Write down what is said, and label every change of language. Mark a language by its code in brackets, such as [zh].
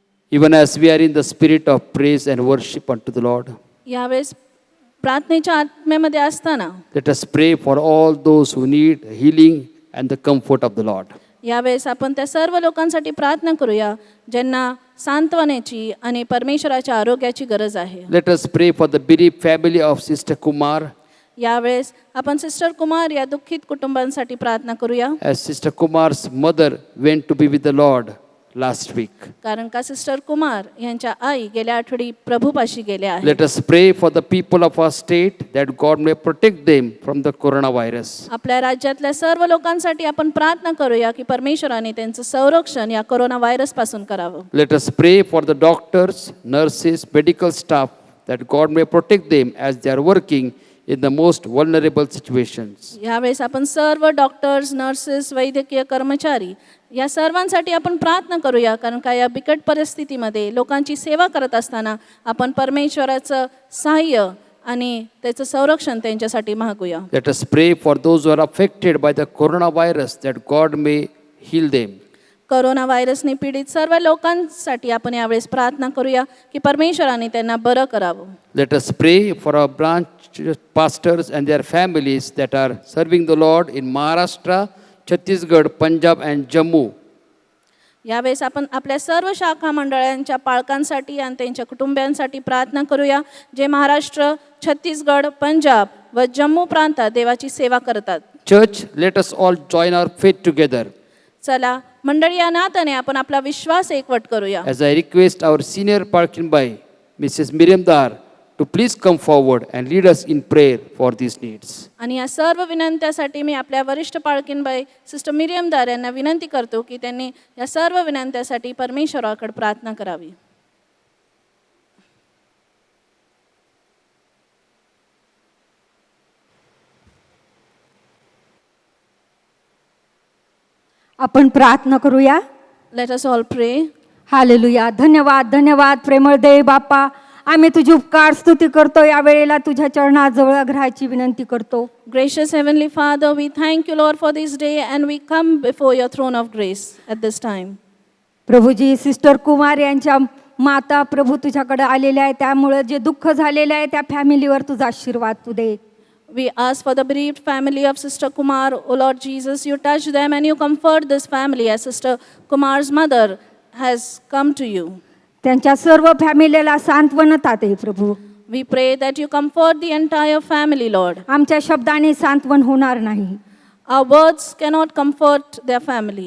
[en] Even as we are in the spirit of praise and worship unto the Lord, [mr] यावेळेस प्रार्थनेच्या आत्म्यामध्ये असताना [en] let us pray for all those who need healing and the comfort of the Lord. [mr] यावेळेस आपण त्या सर्व लोकांसाठी प्रार्थना करूया ज्यांना सांत्वनाची आणि परमेश्वराच्या आरोग्याची गरज आहे. [en] Let us pray for the bereaved family of Sister Kumar. [mr] यावेळेस आपण सिस्टर कुमार या दुःखित कुटुंबांसाठी प्रार्थना करूया. [en] As Sister Kumar's mother went to be with the Lord last week, [mr] कारण का सिस्टर कुमार यांच्या आई गेल्या आठवडी प्रभूपाशी गेल्या आहेत. [en] let us pray for the people of our state that God may protect them from the coronavirus. [mr] आपल्या राज्यातल्या सर्व लोकांसाठी आपण प्रार्थना करूया की परमेश्वराने त्यांचं संरक्षण या कोरोना व्हायरस पासून करावं. [en] Let us pray for the doctors, nurses, medical staff that God may protect them as they are working in the most vulnerable situations. [mr] यावेळेस आपण सर्व डॉक्टर्स, नर्सेस, वैद्यकीय कर्मचारी या सर्वांसाठी आपण प्रार्थना करूया कारण का या बिकट परिस्थितीमध्ये लोकांची सेवा करत असताना आपण परमेश्वराचं सहाय्य आणि त्याचं संरक्षण त्यांच्यासाठी मागूया. [en] Let us pray for those who are affected by the coronavirus that God may heal them. [mr] Corona व्हायरसने पीडित सर्व लोकांसाठी आपण यावेळेस प्रार्थना करूया की परमेश्वराने त्यांना बरं करावं. [en] Let us pray for our branch pastors and their families that are serving the Lord in Maharashtra, Chhattisgarh, Punjab and Jammu. [mr] यावेळेस आपण आपल्या सर्व शाखा मंडळांच्या पालकांसाठी आणि त्यांच्या कुटुंबियांसाठी प्रार्थना करूया जे महाराष्ट्र, छत्तीसगड, पंजाब व जम्मू प्रांतात देवाची सेवा करतात. [en] Church, let us all join our faith together. [mr] चला मंडळी या नात्याने आपण आपला विश्वास एकवट करूया. [en] As I request our senior Parkinbai, Mrs. Miriam Dar, to please come forward and lead us in prayer for these needs. [mr] आणि या सर्व विनंत्यासाठी मी आपल्या वरिष्ठ पाळकीनबाई सिस्टर मिरियम दार यांना विनंती करतो की त्यांनी या सर्व विनंत्यासाठी परमेश्वराकडे प्रार्थना करावी. आपण प्रार्थना करूया. [en] Let us all pray. [mr] हालेलुया. धन्यवाद धन्यवाद प्रेमळ देव बाप्पा, आम्ही तुझी उपकार स्तुती करतो. या वेळेला तुझ्या चरणाजवळ ग्रहाची विनंती करतो. [en] Gracious Heavenly Father, we thank you, Lord, for this day, and we come before your throne of grace at this time. [mr] Prabhuji, sister Kumar यांच्या माता प्रभू तुझ्याकडे आलेल्या आहे, त्यामुळे जे दुःख झालेलं आहे त्या फॅमिलीवर तुझा आशीर्वाद तू दे. [en] We ask for the bereaved family of Sister Kumar. Oh Lord Jesus, you touch them and you comfort this family as Sister Kumar's mother has come to you. [mr] त्यांच्या सर्व फॅमिलीला सांत्वनता दे प्रभू. [en] We pray that you comfort the entire family, Lord. [mr] आमच्या शब्दाने सांत्वन होणार नाही, [en] Our words cannot comfort their family,